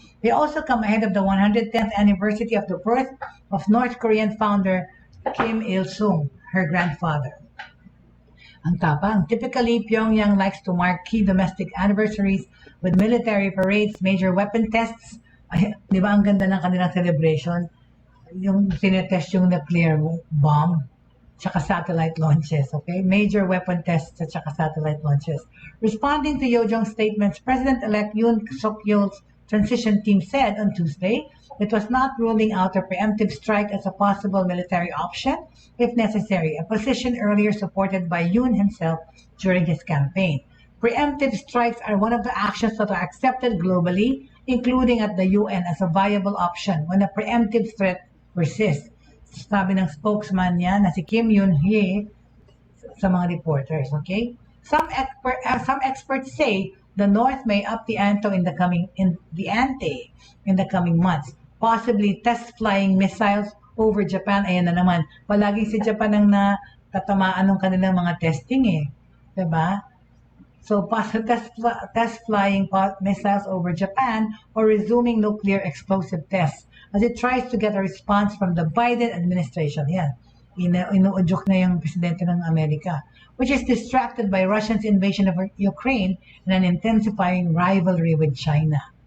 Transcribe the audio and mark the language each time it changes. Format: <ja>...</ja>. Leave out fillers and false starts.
<en>They also come ahead of the 110th anniversary of the birth of North Korean founder Kim Il-sung, her grandfather.</en> <tl>Ang tapang.</tl> <en>Typically, Pyongyang likes to mark key domestic anniversaries with military parades, major weapon tests.</en> <tl>Ay, di ba ang ganda ng kanilang celebration? Yung sinetest yung nuclear bomb, tsaka satellite launches, okay?</tl> <en>Major weapon tests at tsaka satellite launches. Responding to Yojong's statements, President-elect Yoon Suk-yeol's transition team said on Tuesday it was not ruling out a preemptive strike as a possible military option if necessary, a position earlier supported by Yoon himself during his campaign. Preemptive strikes are one of the actions that are accepted globally, including at the UN as a viable option when a preemptive threat persists.</en> <tl>Sabi ng spokesman niya na si Kim Yoon-hye sa mga reporters, okay?</tl> <en>Some experts say the North may up the ante in the coming months, possibly test flying missiles over Japan.</en> <tl>Ayan na naman. Palagi si Japan ang natatamaan ng kanilang mga testing eh. Diba?</tl> <en>So, test flying missiles over Japan or resuming nuclear explosive tests as it tries to get a response from the Biden administration. Yan.</en> <tl>Inuudyok na yung presidente ng Amerika,</tl> <en>which is distracted by Russia's invasion of Ukraine and an intensifying rivalry with China.</en>